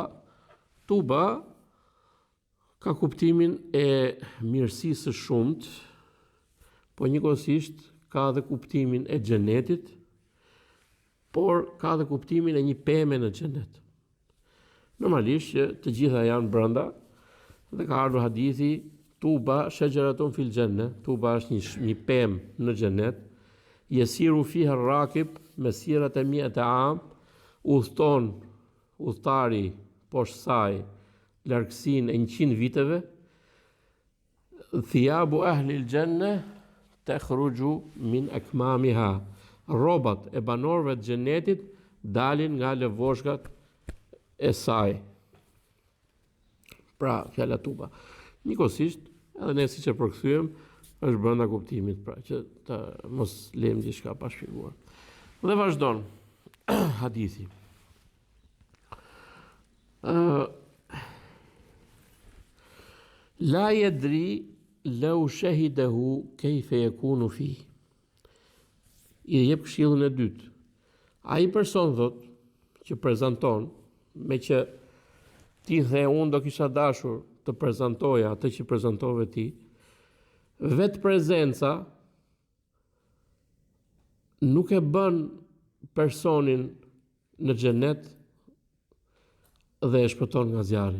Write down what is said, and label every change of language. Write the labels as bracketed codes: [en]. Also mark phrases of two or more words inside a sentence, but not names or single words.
[sq] Tuba ka kuptimin e mirësisë së shumtë, po njëkohësisht ka edhe kuptimin e xhenetit, por ka edhe kuptimin e një peme në xhenet. Normalisht që të gjitha janë brenda, dhe ka ardhur hadithi [ar] طوبى شجرة في الجنة, [sq] tuba është një pemë në xhenet, [ar] يسير فيها الراكب مسيرة 100 عام, [sq] udhton udhtari poshtë saj largësinë e 100 viteve. [ar] ثياب أهل الجنة تخرج من أكمامها, [sq] rrobat e banorëve të xhenetit dalin nga lëvoshkat e saj. Pra, fjala tuba. Njëkohësisht, edhe ne siç e përkthyem, është brenda kuptimit, pra që të mos lejmë diçka pa shpjeguar. Dhe vazhdon hadithi. [ar] لا يدري لو شهده كيف يكون في. [sq] I jep këshillën e dytë. Ai person thot që prezanton, me që ti dhe unë do kisha dashur të prezantoja atë që prezantove ti, vetë prezenca nuk e bën personin në xhenet dhe e shpëton nga zjarri.